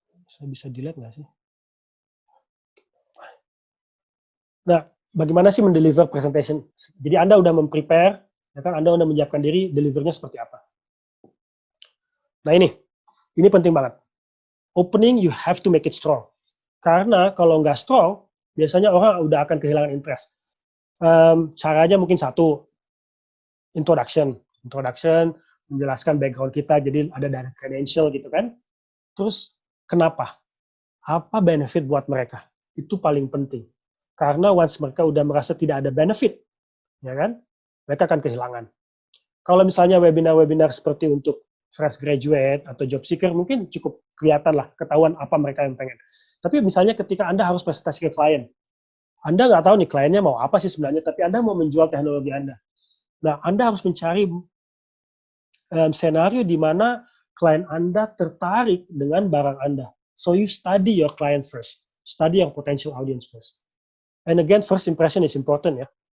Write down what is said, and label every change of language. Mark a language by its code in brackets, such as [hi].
[id] Saya bisa dilihat nggak sih? Nah, bagaimana sih mendeliver presentation? Jadi Anda udah memprepare, ya kan? Anda udah menyiapkan diri, delivernya seperti apa? Nah ini penting banget. [en] Opening, you have to make it strong. [id] Karena kalau nggak strong, biasanya orang udah akan kehilangan interest. Caranya mungkin satu, introduction, menjelaskan background kita, jadi ada dari credential gitu kan. Terus kenapa? Apa benefit buat mereka? Itu paling penting. Karena once mereka udah merasa tidak ada benefit, ya kan, mereka akan kehilangan. Kalau misalnya webinar-webinar seperti untuk fresh graduate atau job seeker, mungkin cukup kelihatan lah, ketahuan apa mereka yang pengen. Tapi misalnya ketika Anda harus presentasi ke klien, Anda nggak tahu nih kliennya mau apa sih sebenarnya, tapi Anda mau menjual teknologi Anda. Nah, Anda harus mencari senario di mana klien Anda tertarik dengan barang Anda. [en] So you study your client first, study your potential audience first. And again, first impression is important ya.